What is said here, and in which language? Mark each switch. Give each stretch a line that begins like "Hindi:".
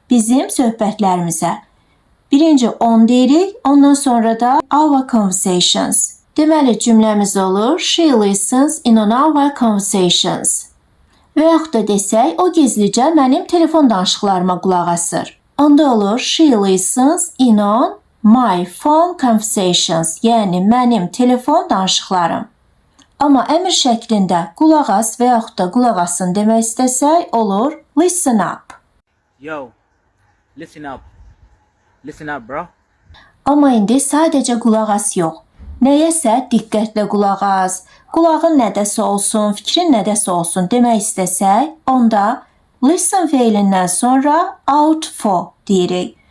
Azerbaijani: Bizim söhbətlərimizə. Birinci on deyirik, ondan sonra da
English: our conversations.
Azerbaijani: Deməli, cümləmiz olur,
English: she listens in on our conversations.
Azerbaijani: Və yaxud da desək, o gizlicə mənim telefon danışıqlarıma qulaq asır. Onda olur,
English: she listens in on my phone conversations.
Azerbaijani: Yəni, mənim telefon danışıqlarım. Amma əmr şəklində qulaq as və yaxud da qulaq asın demək istəsək, olur, listen up.
English: Yo, listen up. Listen up, bro.
Azerbaijani: Amma indi sadəcə qulaq as yox. Nəyəsə diqqətlə qulaq as, qulağın nədəsə olsun, fikrin nədəsə olsun demək istəsək, onda listen feilindən sonra out for deyirik.